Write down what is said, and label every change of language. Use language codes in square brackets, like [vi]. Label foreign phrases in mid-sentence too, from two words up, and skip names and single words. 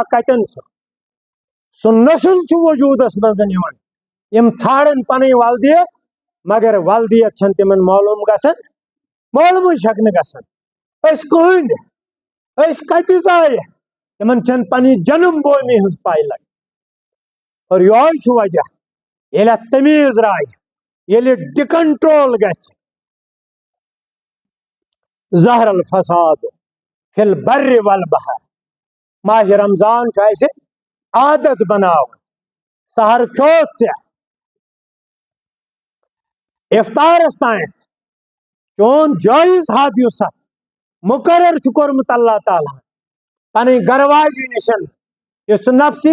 [ks] کتٮ۪ن چھُ سُہ نسل چھُ وجوٗدس منٛز یِوان یِم ژھانڈان پنٕنۍ ولدِیت مگر ولدِیت چھنہٕ تِمن معلوٗم گژھان معلوٗمٕے چھکھ نہٕ گژھان أسۍ کٕہٕنٛدۍ أسۍ کتہِ ژایہِ تِمن چھنہٕ پننہِ جنم بھوٗمی ہٕنٛز پاے لگان اور یہوے چھُ وجہ ییٚلہِ اتھ تمیٖز راے ییٚلہِ ڈِکنٹرول گژھِ [ar] ظہر الفساد فی البر والبحر [ks] ماہ رمضان چھُ اسہِ عادت بناوُن سحر کھیوٚوتھ ژےٚ افطارس تانٮ۪تھ چون جٲیز حد یُس اتھ مُقرر چھُ کوٚرمُت اللہ تعالیٰ پنٕنۍ گرٕ واجہِ نِشن یُس ژٕ نفسی